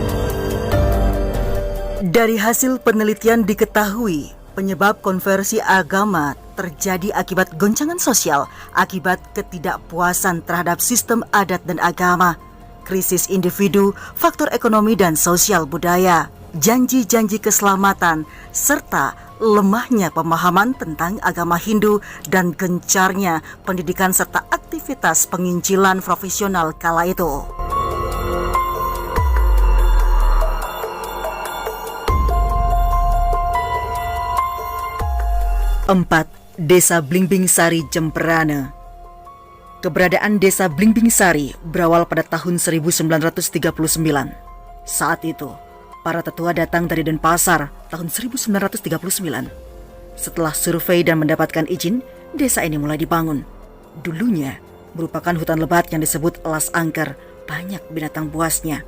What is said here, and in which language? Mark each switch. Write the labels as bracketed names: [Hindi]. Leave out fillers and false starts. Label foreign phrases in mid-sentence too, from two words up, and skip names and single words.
[Indonesian] Dari hasil penelitian diketahui, penyebab konversi agama terjadi akibat goncangan sosial, akibat ketidakpuasan terhadap sistem adat dan agama, krisis individu, faktor ekonomi dan sosial budaya, janji-janji keselamatan, serta lemahnya pemahaman tentang agama Hindu dan gencarnya pendidikan serta aktivitas penginjilan profesional kala itu. Empat, Desa Blimbing Sari Jembrana. Keberadaan Desa Blimbing Sari berawal pada tahun 1939. Saat itu, para tetua datang dari Denpasar tahun 1939. Setelah survei dan mendapatkan izin, desa ini mulai dibangun. Dulunya merupakan hutan lebat yang disebut Las Angker, banyak binatang buasnya.